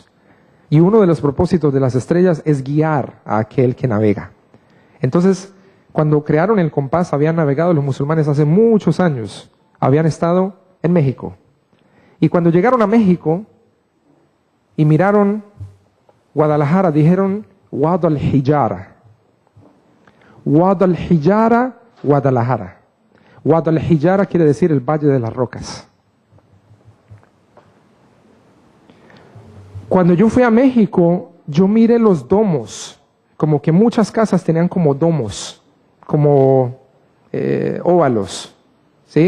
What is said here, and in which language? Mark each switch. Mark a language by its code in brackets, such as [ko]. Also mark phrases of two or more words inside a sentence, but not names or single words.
[es] Y uno de los propósitos de las estrellas es guiar a aquel que navega. Entonces, cuando crearon el compás, habían navegado los musulmanes hace muchos años. Habían estado en México. Y cuando llegaron a México y miraron Guadalajara, dijeron [ar] وادي الحجارة. وادي الحجارة, Guadalajara. وادي الحجارة [es] quiere decir el Valle de las Rocas. Cuando yo fui a México, yo miré los domos, como que muchas casas tenían como domos, como óvalos, ¿sí?